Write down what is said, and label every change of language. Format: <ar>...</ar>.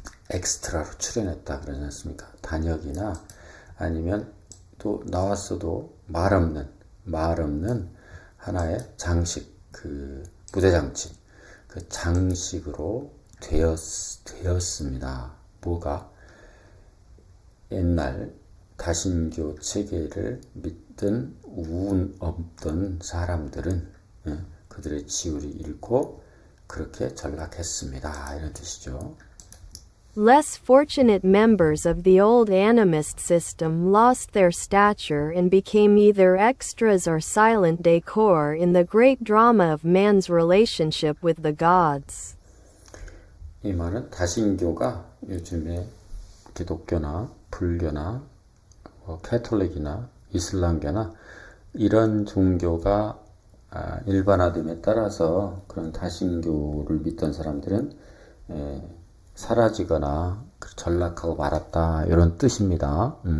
<ko>엑스트라로 출연했다 그러지 않습니까? 단역이나 아니면 또 나왔어도 말 없는 하나의 장식, 그 무대장치, 그 장식으로 되었습니다. 뭐가? 옛날 다신교 체계를 믿던 운 없던 사람들은 그들의 지위를 잃고 그렇게 전락했습니다. 이런 뜻이죠.</ko> <en>Less fortunate members of the old animist system lost their stature and became either extras or silent decor in the great drama of man's relationship with the gods.</en> <ko>이 말은 다신교가 요즘에 기독교나 불교나 캐톨릭이나 이슬람교나 이런 종교가 일반화됨에 따라서 그런 다신교를 믿던 사람들은 사라지거나 전락하고 말았다 이런 뜻입니다.</ko>